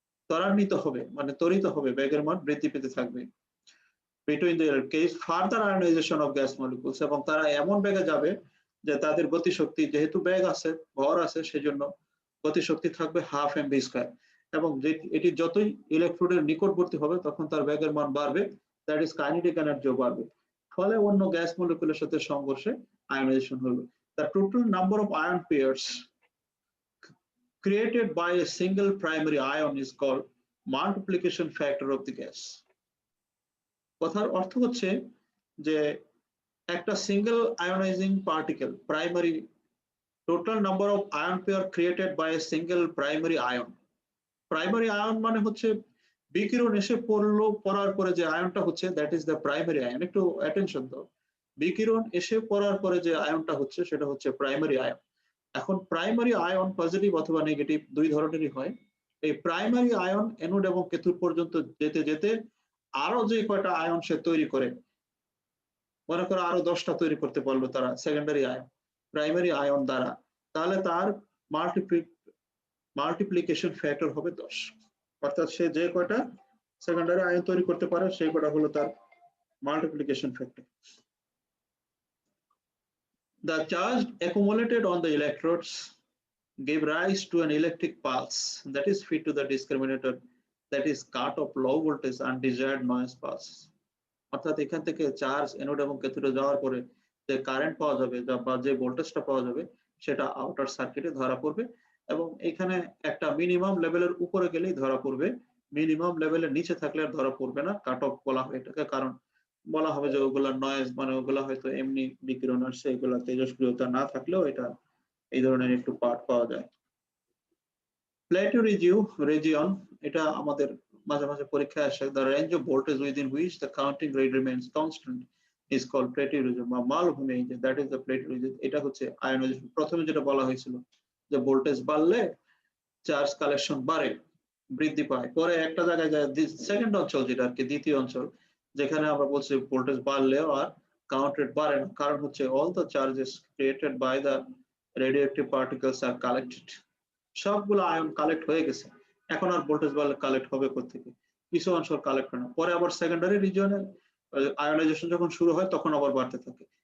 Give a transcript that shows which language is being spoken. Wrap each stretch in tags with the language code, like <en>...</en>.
<bn>ত্বরান্বিত হবে মানে ত্বরিত হবে, বেগের মান বৃদ্ধি পেতে থাকবে।</bn> <en>Between the case further ionization of gas molecules,</en> <bn>এবং তারা এমন বেগে যাবে যে তাদের গতিশক্তি, যেহেতু বেগ আছে ভর আছে সেজন্য গতিশক্তি থাকবে হাফ এমভি স্কয়ার, এবং এটি যতই ইলেকট্রোডের নিকটবর্তী হবে তখন তার বেগের মান বাড়বে, দ্যাট ইজ কাইনেটিক এনার্জিও বাড়বে, ফলে অন্য গ্যাস মলিকুলের সাথে সংঘর্ষে আয়নাইজেশন হবে।</bn> <en>The total number of ion pairs created by a single primary ion is called multiplication factor of the gas.</en> <bn>কথার অর্থ হচ্ছে যে একটা single ionising particle primary,</bn> <en>Total number of ion pair created by a single primary ion.</en> <bn>Primary ion মানে হচ্ছে বিকিরণ এসে পড়ার পরে যে আয়নটা হচ্ছে</bn> <en>That is the primary ion.</en> <bn>একটু অ্যাটেনশন দাও, বিকিরণ এসে পড়ার পরে যে আয়নটা হচ্ছে সেটা হচ্ছে প্রাইমারি আয়ন। এখন প্রাইমারি আয়ন পজিটিভ অথবা নেগেটিভ দুই ধরনেরই হয়। এই প্রাইমারি আয়ন অ্যানোড এবং ক্যাথোড পর্যন্ত যেতে যেতে আরো যে কয়টা আয়ন সে তৈরি করে, মনে করো আরো 10টা তৈরি করতে পারলো তারা সেকেন্ডারি আয়ন প্রাইমারি আয়ন দ্বারা, তাহলে তার মাল্টিপ্লিকেশন ফ্যাক্টর হবে 10, অর্থাৎ সে যে কয়টা সেকেন্ডারি আয়ন তৈরি করতে পারে সেই কয়টা হলো তার multiplication factor.</bn> <en>The charge accumulated on the electrodes give rise to an electric pulse that is fed to the discriminator, that is cut off low voltage undesired noise pulse.</en> <bn>অর্থাৎ এখান থেকে চার্জ অ্যানোড এবং ক্যাথোডে যাওয়ার পরে যে current পাওয়া যাবে বা যে ভোল্টেজটা পাওয়া যাবে সেটা আউটার সার্কিটে ধরা পড়বে, এবং এখানে একটা মিনিমাম লেভেলের উপরে গেলেই ধরা পড়বে, মিনিমাম লেভেলের নিচে থাকলে আর ধরা পড়বে না। কাট অফ বলা হয় এটাকে, কারণ বলা হবে যে ওগুলা নয়েজ, মানে ওগুলা হয়তো এমনি বিকিরণ আসছে, এগুলা তেজস্ক্রিয়তা না থাকলেও এটা এই ধরনের একটু পার্ট পাওয়া যায়। প্লেটো রিজিয়ন, এটা আমাদের মাঝে মাঝে পরীক্ষায় আসে।</bn> <en>The range of voltage within which the counting rate remains constant is called Plateau region</en> <bn>বা মালভূমি,</bn> <en>that is the Plateau region।</en> <bn>এটা হচ্ছে আয়নাইজেশন। প্রথমে যেটা বলা হয়েছিল যে ভোল্টেজ বাড়লে চার্জ কালেকশন বাড়ে, বৃদ্ধি পায়, পরে একটা জায়গায় যায় সেকেন্ড অঞ্চল, যেটা আর কি দ্বিতীয় অঞ্চল, যেখানে আমরা বলছি ভোল্টেজ বাড়লেও আর কাউন্ট রেট বাড়ে না, কারণ হচ্ছে</bn> <en>all the charges created by the radioactive particles are collected,</en> <bn>সবগুলো আয়ন কালেক্ট হয়ে গেছে, এখন আর ভোল্টেজ বাড়লে কালেক্ট হবে কোত্থেকে, কিছু অংশ কালেক্ট হয় না, পরে আবার সেকেন্ডারি রিজিয়নে আয়নাইজেশন যখন শুরু হয় তখন আবার বাড়তে থাকে।</bn>